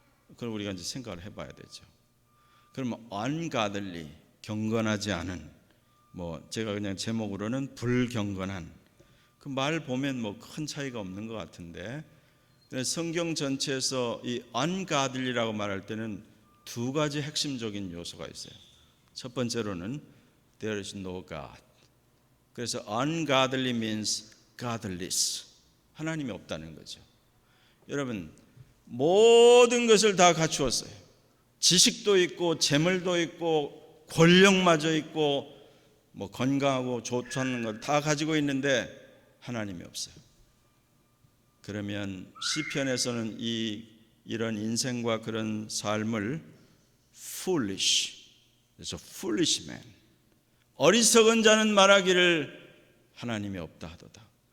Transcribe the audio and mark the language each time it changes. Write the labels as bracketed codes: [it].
[ko] 그걸 우리가 이제 생각을 해봐야 되죠. 그러면 ungodly, 경건하지 않은, 뭐 제가 그냥 제목으로는 불경건한, 그 말 보면 뭐 큰 차이가 없는 것 같은데, 성경 전체에서 이 ungodly라고 말할 때는 두 가지 핵심적인 요소가 있어요. 첫 번째로는 [en] there is no God. [ko] 그래서 [en] ungodly means godless. [ko] 하나님이 없다는 거죠. 여러분, 모든 것을 다 갖추었어요. 지식도 있고 재물도 있고 권력마저 있고 뭐 건강하고 좋다는 걸 다 가지고 있는데 하나님이 없어요. 그러면 시편에서는 이런 인생과 그런 삶을 foolish, 그래서 foolish man, 어리석은 자는 말하기를 하나님이 없다 하도다.